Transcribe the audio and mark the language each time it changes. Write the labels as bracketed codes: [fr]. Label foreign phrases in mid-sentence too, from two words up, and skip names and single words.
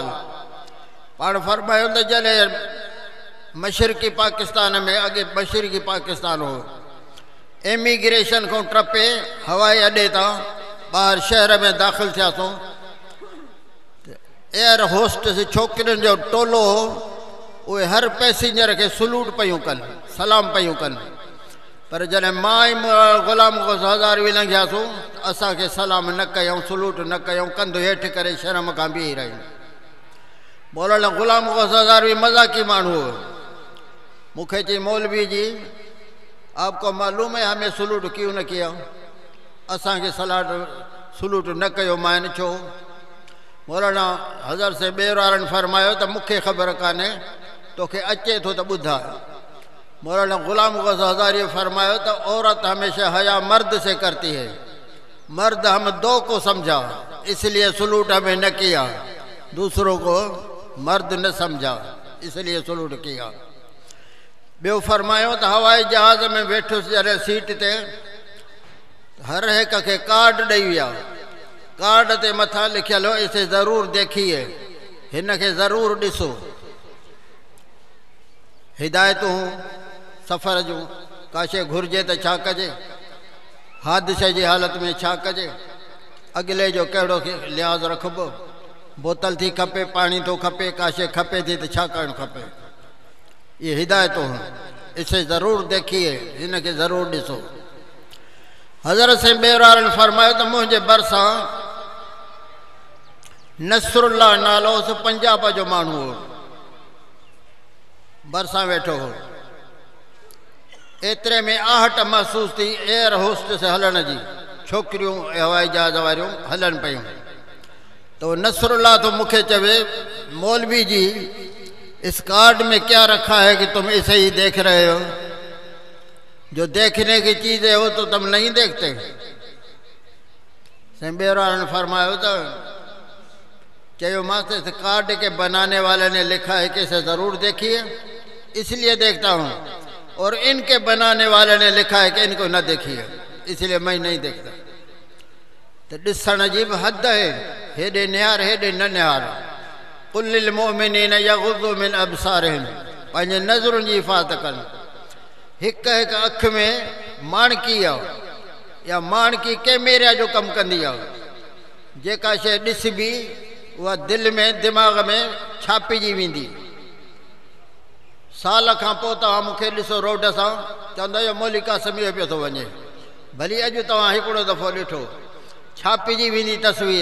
[sd] पाण फरमायो त जॾहिं मशरक़ी पाकिस्तान में, अॻे मशरक़ी पाकिस्तान हो, इमिग्रेशन खां टपे हवाई अॾे तां ॿाहिरि शहर में दाख़िल थियासीं, एयर होस्टेस छोकिरियुनि जो टोलो हो, उहे हर पैसेंजर खे सलूट पियूं कनि, सलाम पियूं कनि। पर जॾहिं मां ई गुलाम गौस हज़ारवी लंघियासीं, असांखे सलाम न कयूं, सलूट न कयूं, कंधु हेठि करे शर्म खां बीही रहियूं। मौलाना गुलाम गौस हज़ारवी मज़ाकी माण्हू हो। मूंखे चई, [ur] مولوی جی آپ کو معلوم ہے ہمیں سیلوٹ کیوں نہ کیا? [sd] असांखे सलूट न कयो, मां छो? मौलाना हज़र से ॿेर वारनि फरमायो त मूंखे ख़बर कान्हे, तोखे अचे थो त ॿुधा। [ur] मौलाना गुलाम गौस हज़ारी [sd] फरमायो त [ur] عورت ہمیشہ حیا مرد سے کرتی ہے، مرد ہم دو کو سمجھا اس لیے سیلوٹ ہمیں نہ کیا، دوسروں کو مرد نہ سمجھا اس لیے سیلوٹ کیا. [sd] ॿियो फरमायो त हवाई जहाज़ में वेठुसि जॾहिं सीट ते, हर हिक खे कार्ड ॾेई विया। कार्ड ते मथां लिखियल हो, [ur] اسے ضرور دیکھیے, [sd] हिन खे ज़रूर ॾिसो। हिदायतूं सफ़र जूं, का शइ घुरिजे त छा कजे, हादिसे जी हालत में छा कजे, अॻिले जो कहिड़ो लिहाज़ रखिबो, बोतल थी खपे, पाणी थो खपे, का शइ खपे थी त छा करणु खपे। [ur] یہ ہدایتوں, اسے ضرور دیکھیے, [sd] हिन खे ज़रूर ॾिसो। हज़रत से ॿेर वारनि फरमायो त मुंहिंजे भरिसां नसरुल्लाह नालो उस पंजाब जो माण्हू हो, भरिसां वेठो हो। एतिरे में आहट महसूस थी एयर होस्टेस हलण जी, छोकिरियूं हवाई जहाज़ वारियूं हलनि पियूं। तो नसरुल्लाह तो मुखे चवे, [ur] مولوی جی اس کارڈ میں کیا رکھا ہے کہ تم اسے ہی دیکھ رہے ہو? جو دیکھنے کی چیز ہے وہ تو تم نہیں دیکھتے. [sd] ॿेर ने फरमायो तो चयो मां [ur] اس کارڈ کے بنانے والے نے لکھا ہے کہ اسے ضرور دیکھیے، اس لیے دیکھتا ہوں، اور ان کے بنانے والے نے لکھا ہے کہ ان کو نہ دیکھیے، اس لیے میں نہیں دیکھتا. [sd] तो ॾिसण जी बि हद है, हेॾे निहार हेॾे न निहार। [ar] قل للمؤمنين يغضوا من أبصارهم, [sd] पंहिंजे नज़रुनि जी हिफ़ाज़त कनि। हिक हिक अख में माणकी आहे, या माणकी कैमेरा जो कमु कंदी आहे। जेका शइ ॾिसबी उहा दिलि में दिमाग़ में छापिजी वेंदी। साल खां पोइ तव्हां मूंखे ॾिसो रोड सां, चवंदा इहो मौली क़ासिम पियो थो वञे, भली अॼु तव्हां हिकिड़ो दफ़ो ॾिठो, छापिजी वेंदी तस्वीर।